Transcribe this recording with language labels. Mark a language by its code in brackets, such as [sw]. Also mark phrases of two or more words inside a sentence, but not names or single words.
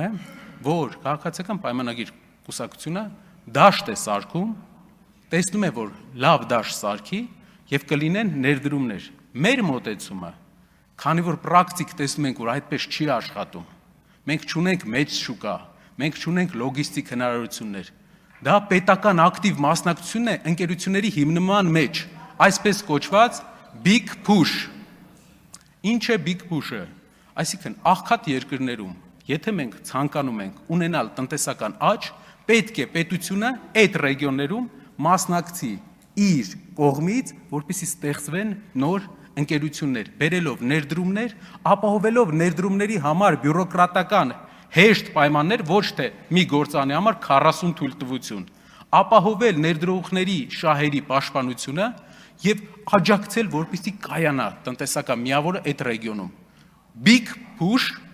[hy] է, որ քաղաքացիական պայմանագիր կուսակցությունը դաշտ է սարքում, տեսնում է, որ լավ դաշտ սարքի եւ կլինեն ներդրումներ։ Մեր մոտեցումը, քանի որ պրակտիկ տեսնում ենք, որ այդպես չի աշխատում, մենք չունենք մեծ շուկա, մենք չունենք լոգիստիկ հնարավորություններ, դա պետական ակտիվ մասնակցությունն է ընկերությունների հիմնման մեջ, այսպես կոչված [en] big push։ [hy] Ինչ է [en] big push- [hy] ը։ Այսինքն աղքատ երկրներում, եթե մենք ցանկանում ենք ունենալ տնտեսական աճ, պետք է պետությունը այդ ռեգիոններում մասնակցի իր կողմից, որպեսզի ստեղծվեն նոր ընկերություններ, բերելով ներդրումներ, ապահովելով ներդրումների համար բյուրոկրատական հեշտ պայմաններ, ոչ թե մի գործանի համար 40 թույլտվություն, ապահովել ներդրողների շահերի պաշտպանությունը եւ աջակցել, որպեսզի կայանա տնտեսական միավորը այդ ռեգիոնում։ [en] Big push